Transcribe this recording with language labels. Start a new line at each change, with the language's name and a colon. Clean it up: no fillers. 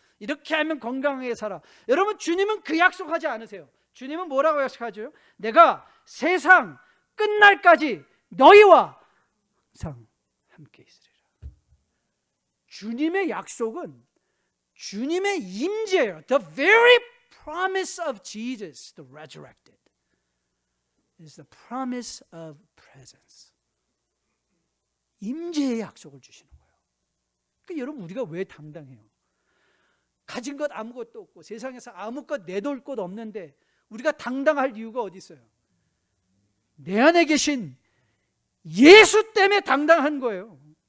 Korean: 이렇게 하면 건강하게 살아. 여러분 주님은 그 약속하지 않으세요. 주님은 뭐라고 약속하죠? 내가 세상 끝날까지 너희와 항상 함께 있으리라. 주님의 약속은 주님의 임재예요.
English: The very promise of Jesus, the resurrected, is the promise of presence.
Korean: 임재의 약속을 주시는 거예요. 그러니까 여러분 우리가 왜 당당해요? 가진 것 아무것도 없고 세상에서 아무것 내놓을 것 없는데 우리가 당당할 이유가 어디 있어요? 내 안에 계신 예수 때문에 당당한 거예요.